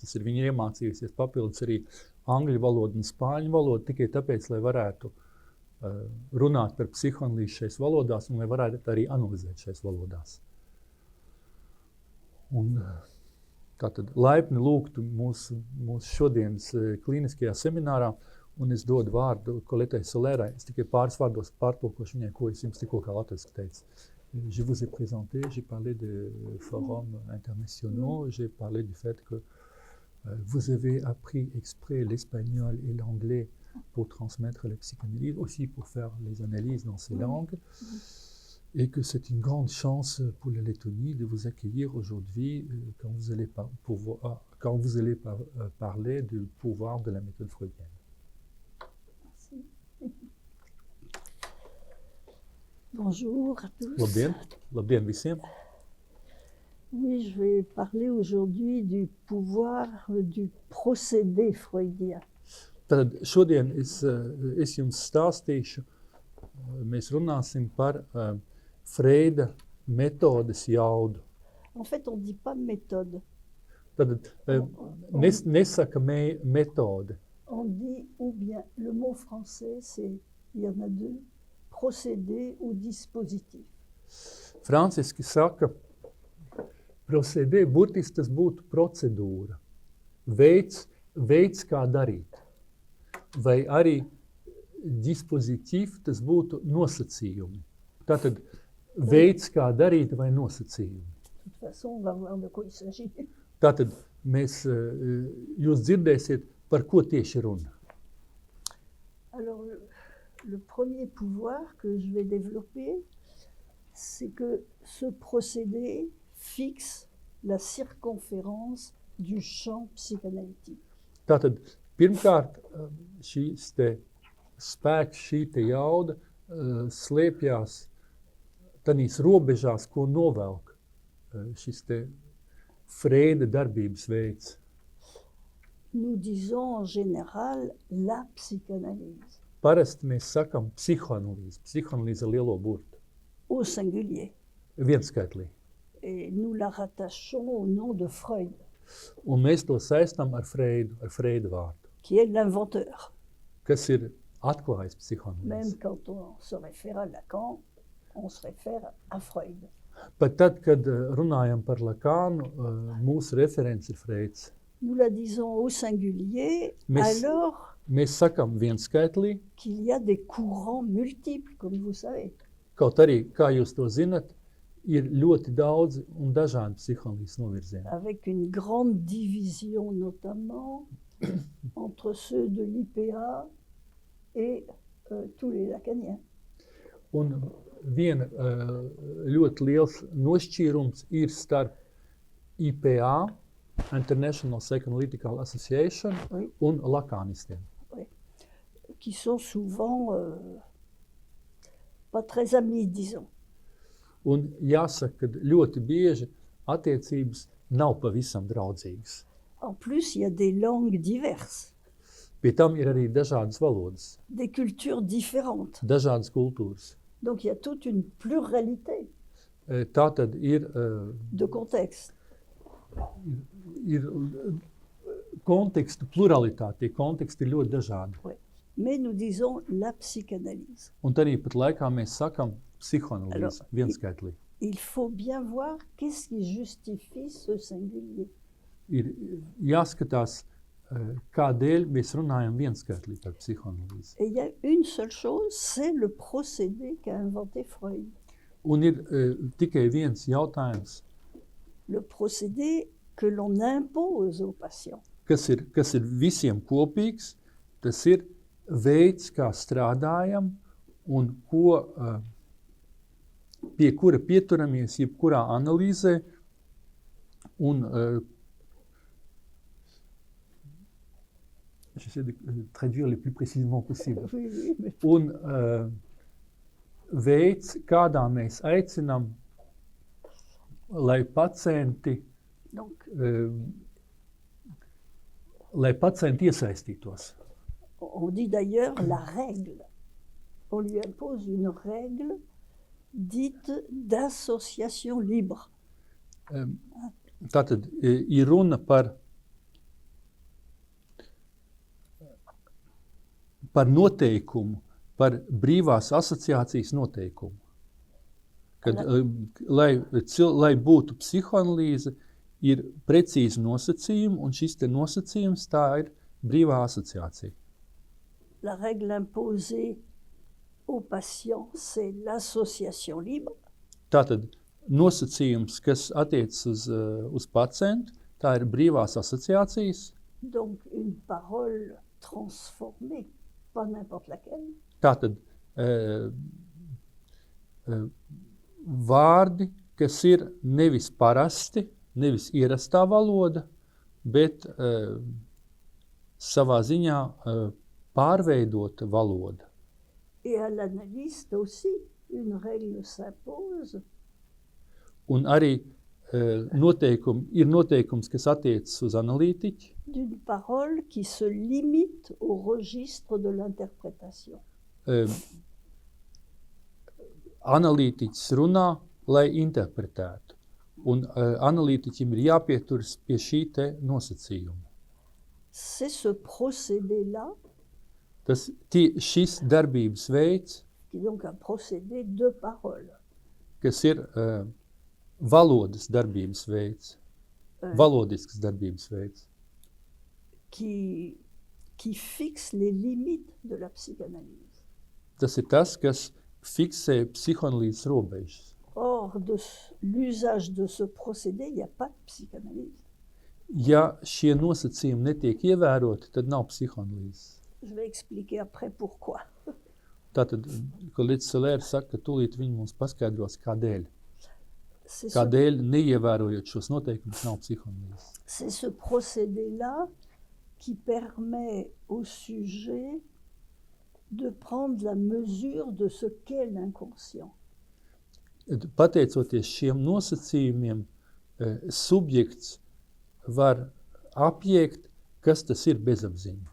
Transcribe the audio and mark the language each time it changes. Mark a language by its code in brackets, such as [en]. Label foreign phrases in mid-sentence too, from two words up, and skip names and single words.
[lv] Tas ir viņa iemācījusies papildus arī angļu valodu un spāņu valodu, tikai tāpēc, lai varētu runāt par psihoanalīzi šais valodās un lai varētu arī analizēt šais valodās. Un tātad laipni lūgtu mūsu šodienas klīniskajā seminārā, un es dodu vārdu Colettei Solērai. Es tikai pāris vārdos pārtulkošu viņai, ko es jums tikko kā latviski teicu. [fr] Je vous ai présenté, j'ai parlé de forums internationaux, j'ai parlé du fait que vous avez appris exprès l'espagnol et l'anglais pour transmettre la psychanalyse, aussi pour faire les analyses dans ces langues, et que c'est une grande chance pour la Lettonie de vous accueillir aujourd'hui quand vous allez parler du pouvoir de la méthode freudienne. Merci. Bonjour à tous. [lv] Labdien visiem. [fr] Oui, je vais parler aujourd'hui du pouvoir du procédé freudien. [lv] Tad šodien es jums stāstīšu, mēs runāsim par Freida metodes jaudu. [fr] En fait, on ne dit pas méthode. [lv] Tad nesaka méthode. [fr] On dit ou bien, le mot français, il y en a 2, procédé ou dispositif. [lv] Franciski saka, procédé, burtiski tas būtu procedūra, veids kā darīt. Vai arī dispozitīv, tas būtu nosacījumi. Tātad veids, kā darīt vai nosacījumi. [fr] De toute façon, on va voir de quoi il s'agit. [lv] Tātad jūs dzirdēsiet, par ko tieši runa. [fr] Alors, le premier pouvoir que je vais développer, c'est que ce procédé fixe la circonférence du champ psychanalytique. [lv] Tātad, pirmkārt, šīs te spēks, šī te jauda slēpjās tādīs robežās, ko novelk šis te Freida darbības veids. [fr] Nous disons en général la psychanalyse, [lv] Parasti mēs sakam psihoanalīze. Psihoanalīze ar lielo burtu. [fr] au singulier. [lv] Vienskaitlī. [fr] Et nous la rattachons au nom de Freud, [lv] Un mēs to saistām ar Freida vārdu, [fr] qui est l'inventeur. [lv] kas ir atklājis [fr] Même [lv] psihoanalīzi. [fr] quand on se réfère à Lacan, on se réfère à Freud. [lv] Pat tad, kad runājam par Lakānu, mūsu referents ir Freids. [fr] Nous la disons au singulier, Mais- alors [lv] Mēs sakam vienskaitlī, [fr] qu'il y a des courants multiples, comme vous savez. [lv] kaut arī, kā jūs to zinat, ir ļoti daudz un dažādi psihoanalīzes novirzieni. [fr] Avec une grande division notamment entre ceux de l'IPA et tous les lacaniens. [lv] Un viena ļoti liels nošķīrums ir starp IPA, International Psychoanalytical Association, [fr] Oui. [lv] un lakānistiem. [fr] Qui sont souvent pas très amis, disons. [lv] Un jāsaka, ka ļoti bieži attiecības nav pavisam draudzīgas. [fr] En plus, il y a des langues diverses, [lv] Pie tam ir arī dažādas valodas, [fr] des cultures différentes. [lv] dažādas kultūras. [fr] Donc il y a toute une pluralité [lv] Tā tad ir [fr] de contextes. [lv] kontekstu pluralitāte, tie konteksti ir ļoti dažādi. [fr] Mais nous disons la psychanalyse. [lv] Un arī pat laikā mēs sakam psihoanalīzi, [fr] Alors, [lv] vienskaitlī. [fr] Il faut bien voir qu'est-ce qui justifie ce singulier. [lv] Ir jāskatās, kādēļ mēs runājam vienskaitlī par psihoanalīzi. [fr] Et il y a une seule chose, c'est le procédé qu'a inventé Freud. [lv] Un ir tikai viens jautājums, [fr] Le procédé que l'on impose aux patients. [lv] kas ir visiem kopīgs, tas ir veids, kā strādājam un pie kura pieturamies jebkurā analīzē un [fr] j'essaie de traduire le plus précisément possible. Oui, mais [lv] Un veids, kādā mēs aicinām, lai pacienti [fr] donc, [lv] iesaistītos. [fr] on dit d'ailleurs la règle. On lui impose une règle dite d'association libre. [lv] Tātad ir runa par noteikumu, par brīvās asociācijas noteikumu. Kad, lai būtu psihoanalīze, ir precīzi nosacījumi, un šis te nosacījums tā ir brīvā asociācija. [fr] La règle imposée aux patients, c'est l'association libre. [lv] Tātad nosacījums, kas attiecas uz pacientu, tā ir brīvās asociācijas. [fr] Donc une parole transformée, pas n'importe laquelle. [lv] Tātad vārdi, kas ir nevis parasti, nevis ierastā valoda, bet savā ziņā pārveidota valoda. [fr] Et à l'analyste aussi, une règle s'impose. [lv] Un arī ir noteikums, kas attiecas uz analītiķi, [fr] D'une parole qui se limite au registre de l'interprétation. [lv] Analītiķis runā, lai interpretētu. Un analītiķim ir jāpieturas pie šī te nosacījuma. [fr] C'est ce procédé-là, [lv] Šis darbības veids, [fr] qui est donc un procédé de parole, [lv] kas ir valodas darbības veids, valodisks darbības veids, [fr] qui fixe les limites de la psychanalyse. [lv] tas ir tas, kas fiksē psihoanalīzes robežas. [fr] Or, de l'usage de ce procédé, il n'y a pas de psychanalyse. [lv] Ja šie nosacījumi netiek ievēroti, tad nav psihoanalīzes. [fr] Je vais expliquer après pourquoi. [lv] Tātad, kolēģis Solērs saka, ka tūlīt viņi mums paskaidros, kādēļ. [fr] C'est ce, [lv] Kādēļ, neievērojot šos noteikumus, nav psihoanalīzes. [fr] c'est ce procédé-là qui permet au sujet de prendre la mesure de ce qu'est l'inconscient. [lv] Pateicoties šiem nosacījumiem, subjekts var apiekt, kas tas ir bezapziņa.